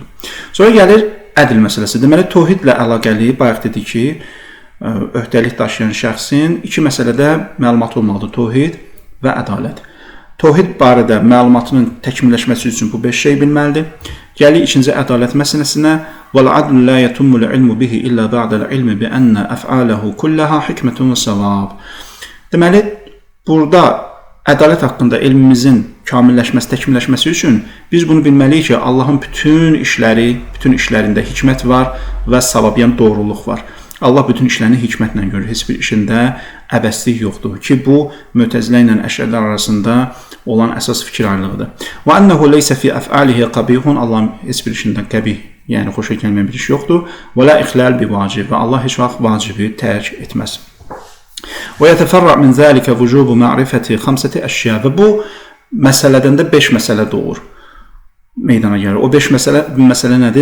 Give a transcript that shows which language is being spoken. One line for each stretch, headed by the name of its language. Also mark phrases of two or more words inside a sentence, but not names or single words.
Azerbaijani: Sonra gəlir ədl məsələsi. Deməli, təvhidlə əlaqəli bayaq dedik ki, öhdəlik daşıyan şəxsin iki məsələdə məlumatı olmalıdır: təvhid və ədalət. Təvhid barədə məlumatının təkmilləşməsi üçün bu 5 şey bilməlidir. Gəlir ikinci ədalət məsələsinə.
Arabic: وَالْعَدْلُ لَا يَتُمُّ الْعِلْمُ بِهِ إِلَّا بَعْدَ الْعِلْمِ بِأَنَّ أَفْعَالَهُ كُلَّهَا حِكْمَةٌ وَسَوَابٌ.
Azerbaijani: Deməli, burada ədalət haqqında elmimizin kamilləşməsi, təkmilləşməsi üçün biz bunu bilməliyik ki, Allahın bütün işlərində hikmət var və savab, yəni doğruluq var. Allah bütün işlərini hikmətlə görür. Heç bir işində əbəslik yoxdur ki, bu Mütəzilə ilə Əşərilər arasında olan əsas fikir ayrılığıdır.
Arabic: وأنه ليس في أفعاله قبيح.
Azerbaijani: Allahın heç bir işində qəbih, yəni xoşa gəlməyən bir iş yoxdur.
Arabic: ولا إخلال بواجب.
Azerbaijani: Və Allah heç vaxt vacibi tərk etməz.
Arabic: ويتفرع من ذلك وجوب معرفة خمسة أشياء.
Azerbaijani: Və bu məsələdən də 5 məsələ doğur. Meydana gəlir. O 5 məsələ nədir?